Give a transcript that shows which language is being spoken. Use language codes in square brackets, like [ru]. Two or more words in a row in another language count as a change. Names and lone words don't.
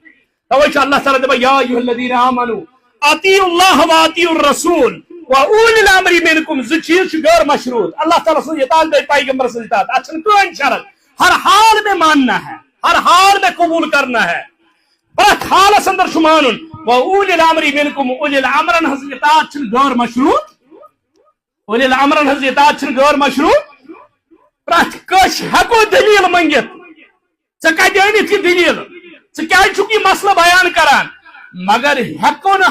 [ks] توجہ اللہ تعالیٰ دبا [ar] یا ایھا الذین آمنوا اطیعوا اللہ واطیعوا الرسول واولی الامر منکم، [ks] زٕ چیز غیر مشروط، اللہ تعالیٰ سن اطاعت بے پیغمبر سن اطاعت، [ur] اچھا کوئی شرط، ہر حال میں ماننا ہے، ہر حال میں قبول کرنا ہے، [ks] پرت حالس اندر چھ مانن، [ar] واولی الامر منکم، [ks] اولی الامرن ہنز اطاعت چھ غیر مشروط، اولی الامرن ہنز اطاعت چھ غیر مشروط، پرت کش ہیکو دلیل منگت، ژے کتہِ أنِتھ یہِ دلیل، ژٕ کیٛازِ چھُکھ یہِ مسئلہ بیان کران، مگر ہیکو نہ